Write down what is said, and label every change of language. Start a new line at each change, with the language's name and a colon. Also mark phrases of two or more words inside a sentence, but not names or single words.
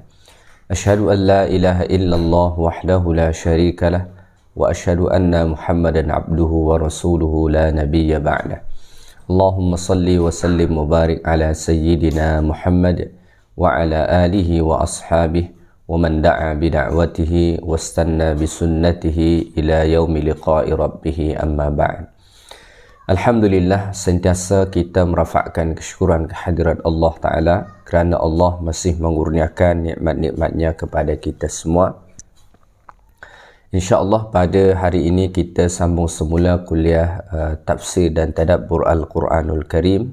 Arabic: أشهد أن لا إله إلا الله وحده لا شريك له وأشهد أن محمدا عبده ورسوله لا نبي بعده. اللهم صل وسلم وبارك على سيدنا محمد وعلى آله وأصحابه ومن دعا بدعوته واستن بسنته إلى يوم لقاء ربه، أما بعد.
Malay: Alhamdulillah, sentiasa kita merafakkan kesyukuran kehadirat Allah Ta'ala kerana Allah masih mengurniakan nikmat-nikmatnya kepada kita semua. InsyaAllah pada hari ini kita sambung semula kuliah tafsir dan tadabbur Al-Quranul Karim.